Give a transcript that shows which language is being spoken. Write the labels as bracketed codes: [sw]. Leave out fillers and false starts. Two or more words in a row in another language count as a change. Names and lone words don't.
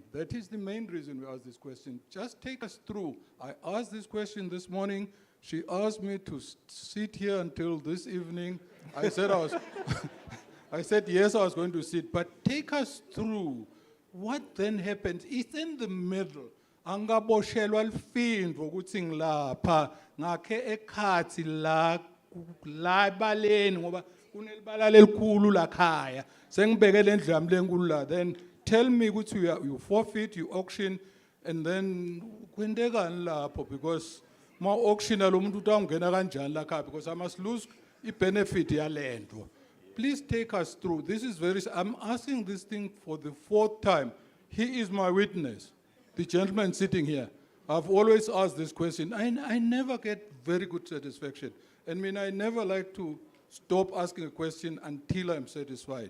[en] That is the main reason we ask this question. Just take us through. I asked this question this morning. She asked me to sit here until this evening. I said I said yes, I was going to sit, but take us through what then happens. It's in the middle. [ss] angaboshelwa lifindvo ukuthi ngilapha ngakhe ekhatsi la ebaleni ngoba kunelibala lelikhulu lakhaya sengibeke lendlu yami lenkulu la [en] then tell me [ss] ukuthi [en] you forfeit, you auction, and then [ss] kwendekani lapho because ma auction lo muntu utawungena kanjani lakhaya [en] because I must lose [ss] i-benefit yalento. [en] Please take us through. This is I'm asking this thing for the 4th time. He is my witness, the gentleman sitting here. I've always asked this question. I never get very good satisfaction. I mean, I never like to stop asking a question until I'm satisfied.